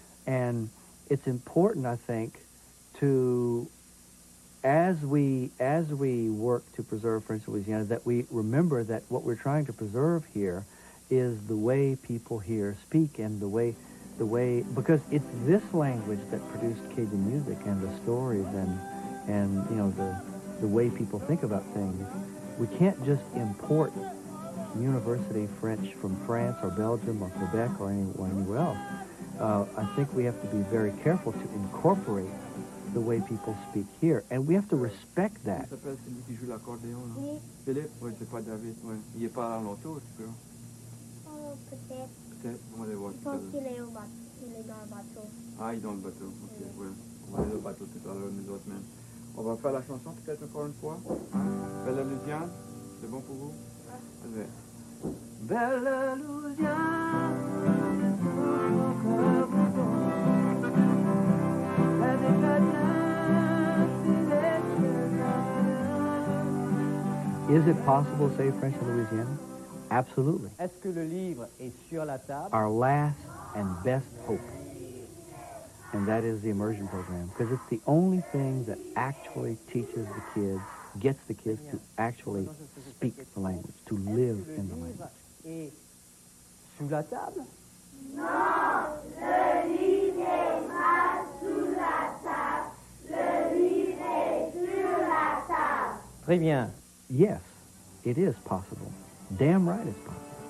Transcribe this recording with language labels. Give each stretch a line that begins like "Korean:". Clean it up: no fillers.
English: And it's important, I think, to, as we work to preserve French in Louisiana, that we remember that what we're trying to preserve here is the way people here speak, and the way, because it's this language that produced Cajun music and the stories and you know, the way people think about things. We can't just import university French from France or Belgium or Quebec or anywhere else. I think we have to be very careful to incorporate the way people speak here, and we have to respect that.
French: Il s'appelle celui qui joue l'accordéon, là. Philippe, oui, c'est pas David, oui. Il est pas à l'entour, tu peux? Peut-être. Peut-être, on va aller voir. Je pense qu'il est au bateau. Il est dans le bateau. Ah, il est dans le bateau, ok, ouais. On va aller au bateau tout à l'heure, nous autres même. On va faire la chanson peut-être encore une fois. Belle Louisiane, c'est bon pour vous? Allez. Belle Louisiane,
English: Is it possible to say French in Louisiana? Absolutely.
French: Est-ce que le livre est sur la table?
English: Our last and best hope. And that is the immersion program, because it's the only thing that actually teaches the kids, gets the kids to actually speak the language, to live in the language.
French: Et sous la table? Non, le livre n'est pas sous la table. Le livre est sur la table. Très bien.
English: Yes, it is possible. Damn right it's possible.